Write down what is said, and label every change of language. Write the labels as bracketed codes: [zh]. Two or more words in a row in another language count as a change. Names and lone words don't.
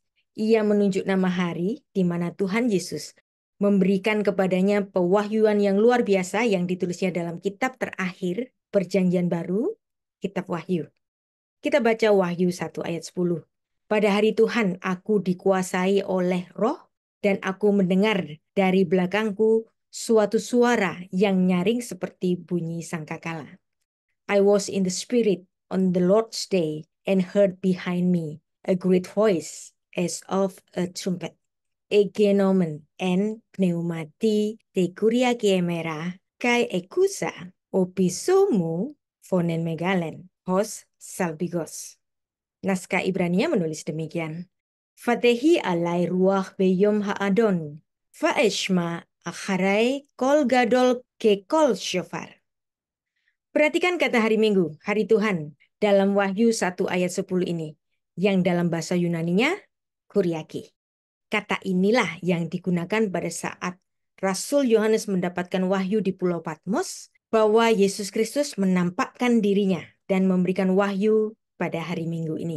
[id] Ia menunjuk nama hari di mana Tuhan Yesus memberikan kepadanya pewahyuan yang luar biasa yang ditulisnya dalam kitab terakhir Perjanjian Baru, Kitab Wahyu. Kita baca Wahyu 1 ayat 10. Pada hari Tuhan aku dikuasai oleh Roh dan aku mendengar dari belakangku suatu suara yang nyaring seperti bunyi sangkakala. [en] I was in the Spirit on the Lord's day and heard behind me a great voice as of a trumpet. [el] Ἐγενόμην ἐν πνεύματι τῇ κυριακῇ ἡμέρᾳ καὶ ἤκουσα ὀπίσω μου φωνὴν μεγάλην ὡς σάλπιγγος. [id] Naskah Ibrania menulis demikian. [he] ותהי עלי רוח ביום האדון ואשמע אחרי קול גדול כקול שופר. [id] Perhatikan kata hari Minggu, hari Tuhan, dalam Wahyu 1 ayat 10 ini, yang dalam bahasa Yunaninya, kuriaki. Kata inilah yang digunakan pada saat Rasul Yohanes mendapatkan wahyu di Pulau Patmos, bahwa Yesus Kristus menampakkan dirinya dan memberikan wahyu pada hari Minggu ini.